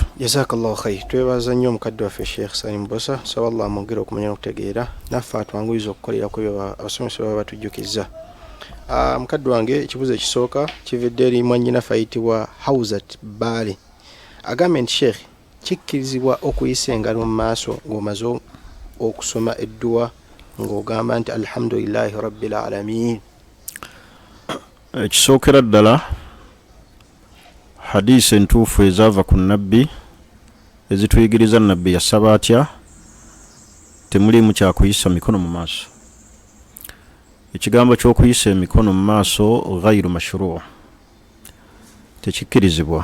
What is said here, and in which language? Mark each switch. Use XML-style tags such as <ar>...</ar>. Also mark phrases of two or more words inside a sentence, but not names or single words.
<ar>جزاك الله خير</ar> <lg>twebaza nnyo omukadde waffe Sheikh Salim Bbosa saba Allah amwongere okumanya n'okutegeera naffe atwanguyiza okukolera ku byo abasomesa baba batujjukiza mukadde wange ekibuuzo ekisooka kividde eri mwannyinaffe ayitibwa Hawzat Baale agambye nti Sheikh kikkirizibwa okuyisa engalo mu maaso ng'omaze okusoma edduwa ng'ogamba nti</lg> <ar>الحمد لله رب العالمين</ar> <lg>ekisookera ddala hadisi entuufu ezaava ku nabbi ezituyigiriza nabbi yasaba atya temulimu kyakuyisa mikono mu maaso ekigambo ky'okuyisa emikono mu maaso</lg> <ar>غير مشروع'</ar> <lg>tekikkirizibwa</lg>